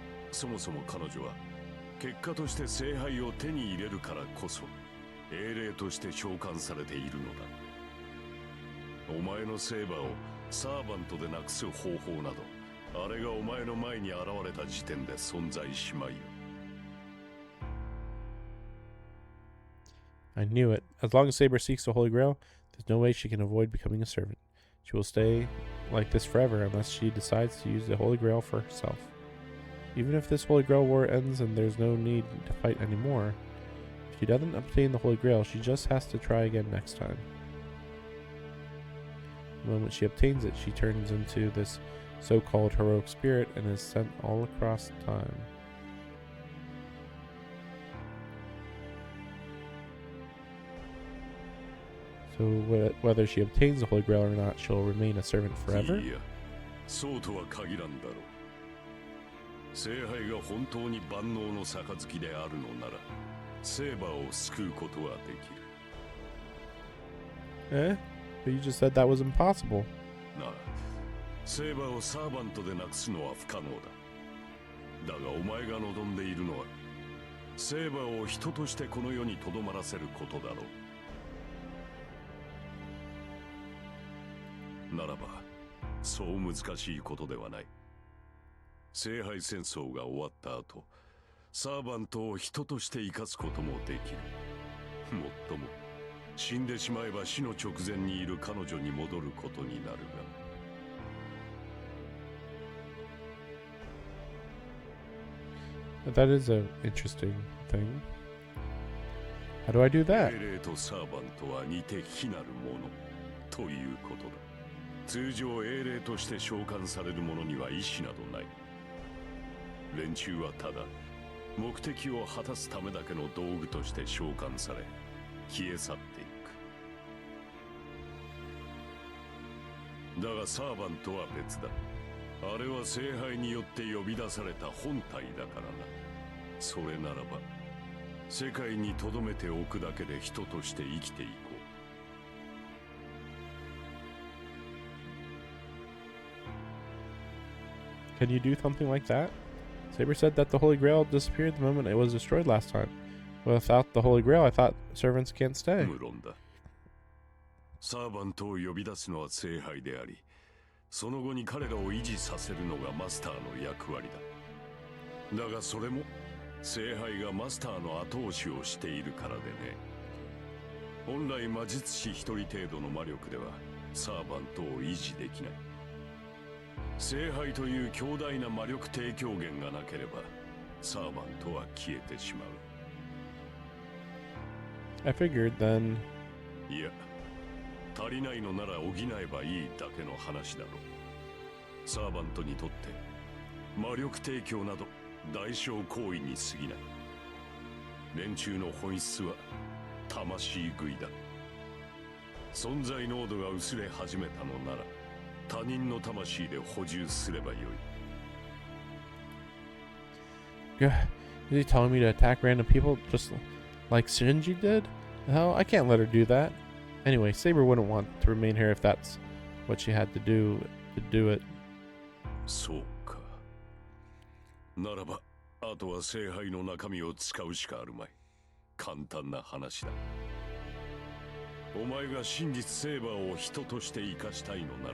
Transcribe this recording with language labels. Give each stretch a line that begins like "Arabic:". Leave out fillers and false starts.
Japanese: そもそも彼女は結果として聖杯を手に入れるからこそ英霊として召喚されているのだ。お前のセーバーをサーバントでなくす方法など、あれがお前の前に現れた時点で存在しまいよ。
English: I knew it. As long as Saber seeks the Holy Grail, there's no way she can avoid becoming a servant. She will stay like this forever unless she decides to use the Holy Grail for herself. Even if this Holy Grail war ends and there's no need to fight anymore, if she doesn't obtain the Holy Grail, she just has to try again next time. The moment she obtains it, she turns into this so-called heroic spirit and is sent all across time. So whether she obtains the Holy Grail or not, she'll remain a servant forever?
Japanese: いや、そうとは限らんだろう。聖杯が本当に万能の杯であるのなら、セーバーを救うことはできる。
English: Eh? But you just said that was impossible.
Japanese: なあ、セーバーをサーバントでなくすのは不可能だ。だがお前が望んでいるのは、セーバーを人としてこの世に留まらせることだろう。ならば、そう難しいことではない。聖杯戦争が終わった後、サーバントを人として生かすこともできる。もっとも、死んでしまえば死の直前にいる彼女に戻ることになるが。
English: That is an interesting thing. How do I do that?
Japanese: 英霊とサーバントは似て非なるものということだ。通常英霊として召喚される者には意志などない。連中はただ目的を果たすためだけの道具として召喚され消え去っていく。だがサーバントは別だ。あれは聖杯によって呼び出された本体だからな。それならば世界に留めておくだけで人として生きていこう。
English: Can you do something like that? Saber said that the Holy Grail disappeared the moment it was destroyed last time. Without the Holy Grail, I thought servants can't stay.
Japanese: 無論だ。サーバントを呼び出すのは聖杯であり、その後に彼らを維持させるのがマスターの役割だ。だがそれも聖杯がマスターの後押しをしているからでね。本来魔術師一人程度の魔力ではサーバントを維持できない。聖杯という強大な魔力提供源がなければサーバントは消えてしまう。
English: I figured then.
Japanese: いや、足りないのなら補えばいいだけの話だろう。サーバントにとって魔力提供など代償行為に過ぎない。連中の本質は魂食いだ。存在濃度が薄れ始めたのなら他人の魂で補充すればよい。
English: Is he telling me to attack random people just like Shinji did? Hell, I can't let her do that. Anyway, Saber wouldn't want to remain here if that's what she had to do it.
Japanese: そうか。ならば、あとは聖杯の中身を使うしかあるまい。簡単な話だ。お前が真実セーバーを人として生かしたいのなら、